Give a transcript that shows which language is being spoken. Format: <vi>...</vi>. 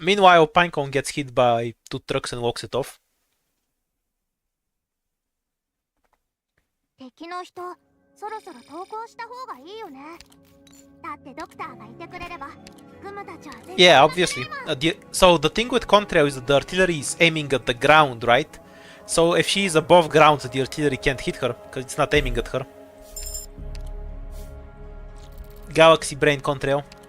<en>Meanwhile, Pinecone gets hit by 2 trucks and walks it off.</en> <ja>敵の人、そろそろ投降した方がいいよね。だってドクターがいてくれれば、グムたちは絶対</ja> <en>Yeah, obviously. So the thing with Contrail is that the artillery is aiming at the ground, right? So if she is above ground, the artillery can't hit her, because it's not aiming at her. Galaxy Brain Contrail.</en>